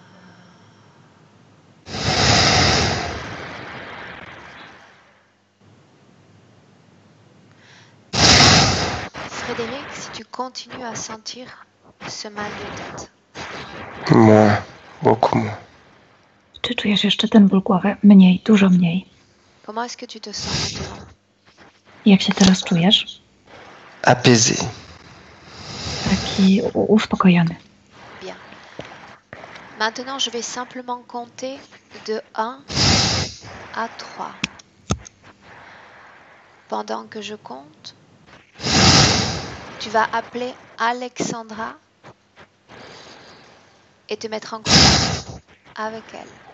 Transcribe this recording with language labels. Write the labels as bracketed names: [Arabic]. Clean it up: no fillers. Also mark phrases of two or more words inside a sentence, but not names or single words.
[French] Frédéric, si tu continues à sentir ce mal de tête. Moins, beaucoup moins. [Polish] Czy czujesz jeszcze ten ból głowy? Mniej, dużo mniej. [French] Comment est-ce que tu te sens maintenant? [Polish] Jak się teraz czujesz? [French] Apaisé. [Polish] Taki uspokojony. [French] Bien. Maintenant, je vais simplement compter de 1 à 3. Pendant que je compte, tu vas appeler Alexandra et te mettre en contact avec elle.